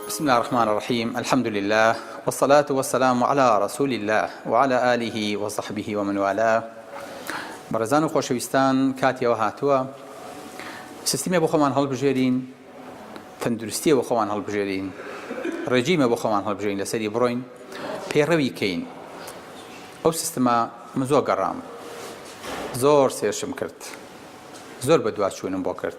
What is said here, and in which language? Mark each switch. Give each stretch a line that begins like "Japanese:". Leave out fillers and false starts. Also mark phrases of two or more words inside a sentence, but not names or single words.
Arabic: الله الرحمن الرحيم. الحمد لله والصلاة والسلام على رسول الله وعلى آله وصحبه ومن والاه.
Central Kurdish: برزان و خۆشەویستان کاتیەوە هاتووە سیستەمێ بۆ خۆمان هەڵبژێرین، تەندروستیە بۆ خۆمان هەڵبژێرین، ڕێجیمە بۆ خۆمان هەڵبژێرین، لەسەری بڕۆین پێڕەوی کەین. ئەو سیستەمە من زۆر گەڕام، زۆر سێرشم کرد، زۆر بەدواچوونم بۆ کرد.